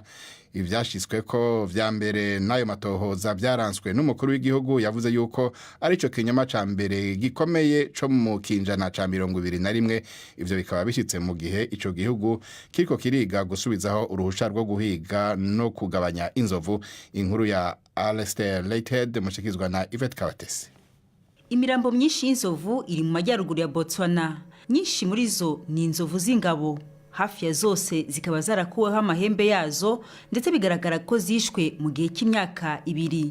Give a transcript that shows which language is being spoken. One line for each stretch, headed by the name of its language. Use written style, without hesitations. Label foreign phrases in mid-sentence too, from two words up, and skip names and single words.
Rundi: Ivyashyizwe ko vya mbere n'ayo matohoza byaranswe n'umukuru w'igihugu, yavuze yuko ari cyo kinyoma ca mbere gikomeye co mu kinjana ca 21. Ivyo bikaba bishyitse mu gihe ico gihugu kiriko kiriga gusubizaho uruhusha rwo guhiga no kugabanya inzovu. Inkuru ya Alistair Lighthead mushikizwa na Yvette Kabatesi.
Kinyarwanda: Imirambo myinshi y'inzovu iri mu majyaruguru ya Botswana. Nyinshi muri zo ni inzovu z'ingabo, hafi ya zose zikaba zarakuweho amahembe yazo, ndetse bigaragara ko zishwe mu gihe cy'imyaka 2.